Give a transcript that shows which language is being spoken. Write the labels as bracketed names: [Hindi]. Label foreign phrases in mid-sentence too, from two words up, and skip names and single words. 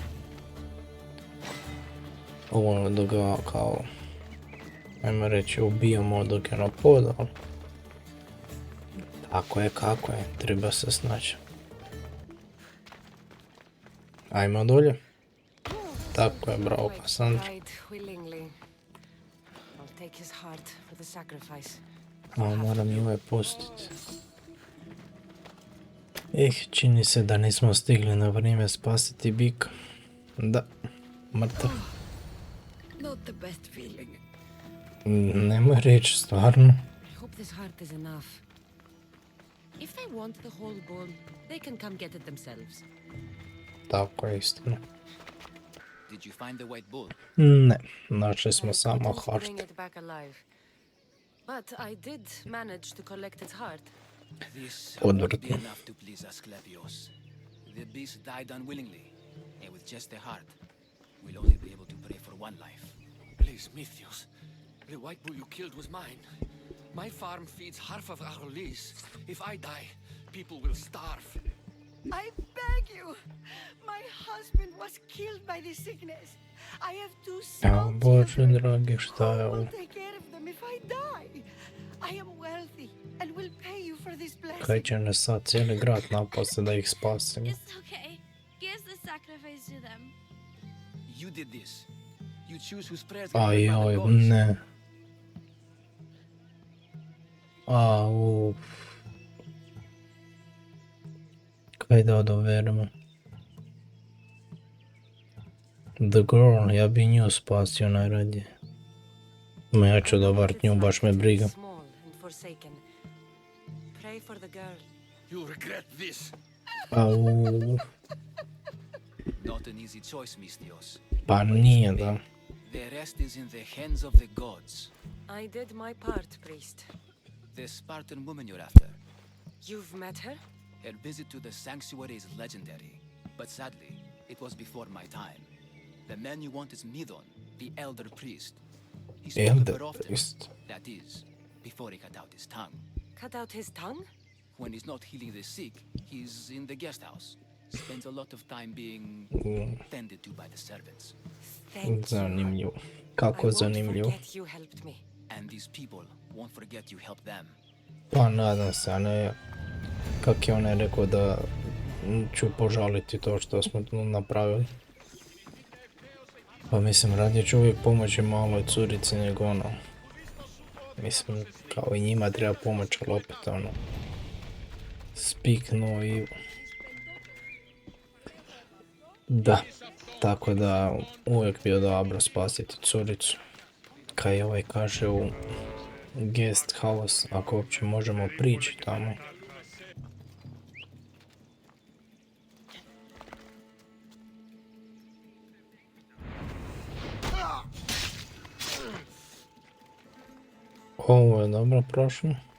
[Croatian] Ovo dok ga kao, ajmo reći, ubijamo dok je na podu, ali tako je kako je, treba se snaći. Ajmo dolje. Tako je, bravo Kassandra. [English] Died willingly. I'll take his heart for the sacrifice. [Croatian] A moram i ovaj pustiti. Čini se da nismo stigli na vrijeme spasiti bika. Da, mrtav. [English] Not the best feeling. [Croatian] Nemoj reći, stvarno. [English] I hope this heart is enough. If they want the whole bull, they can come get it themselves. [Croatian] Tako je istina. [English] Did you find the white bull? [Croatian] Ne, našli smo [English] I [Croatian] samo [English] couldn't hart. bring it back alive. But I did manage to collect its heart. This won't be [Croatian] Odvratno. [English] enough to please Asclepius. The beast died unwillingly, and with just a heart, we'll only be able to pray for one life. Please, Mythios. The white bull you killed was mine. My farm feeds half of our lease. If I die, people will starve. I beg you! My husband was killed by this sickness. I have two [Croatian] Ja, [English] small [Croatian] Bože [English] children. [Croatian] dragi, šta je [English] Who [Croatian] ovo? [English] will take care of them if I die? I am wealthy and will pay you for this blessing. [Croatian] Kaj će nas sad cijeli grad napasti da ih spasimo? [English] It's okay. Give the sacrifice to them. You did this. You choose whose prayers get heard by the [Croatian] Ajoj, [English] gods. [Croatian] ne. Kaj da odoverimo? [English] The girl, [Croatian] ja bi nju spasio najradije. Ma ja ću dovart nju, baš me briga. [English] You regret this. Au. Not an easy choice, Mistios. [Croatian] Pa nije, da. [English] The rest is in the hands of the gods. I did my part, priest. The Spartan woman you're after. You've met her? Her visit to the sanctuary is legendary, but sadly, it was before my time. The man you want is Myrrine, the elder priest. He spoke of her often, that is, before he cut out his tongue. Cut out his tongue? When he's not healing the sick, he's in the guest house. Spends a lot of time being tended to by the servants. [Croatian] Zanimljivo. Kako zanimljivo. [English] And these people won't forget you helped them. [Croatian] Pa nadam se, a ne kak je onaj rekao da ću požaliti to što smo napravili. Pa mislim, radije ću uvijek pomoći maloj curici nego ono. Mislim, kao i njima treba pomoć, ali opet ono. [English] Speak no evil. [Croatian] Da, tako da uvijek bi odabro spasiti curicu. Kaj ovaj kaže u [English] guest house, [Croatian] ako uopće možemo prići tamo. Ovo je dobro prošlo.